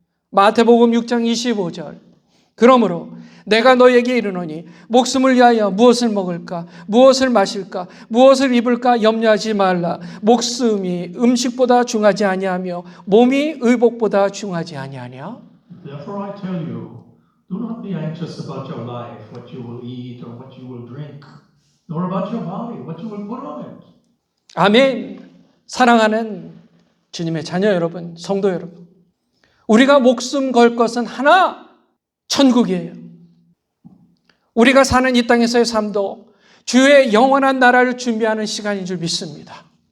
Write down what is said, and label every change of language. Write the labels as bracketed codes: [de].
[ko] 마태복음 6장 25절. 그러므로 내가 너에게 이르노니 목숨을 위하여 무엇을 먹을까, 무엇을 마실까, 무엇을 입을까 염려하지 말라. 목숨이 음식보다 중하지 아니하며 몸이 의복보다 중하지 아니하냐. [en] Therefore I tell you, do not be anxious about your life, what you will eat or what you will drink, nor about your body, what you will put on it. [ko] 아멘. 사랑하는 주님의 자녀 여러분, 성도 여러분, 우리가 목숨 걸 것은 하나, 천국이에요. 우리가 사는 이 땅에서의 삶도 주의 영원한 나라를 준비하는 시간인 줄 믿습니다.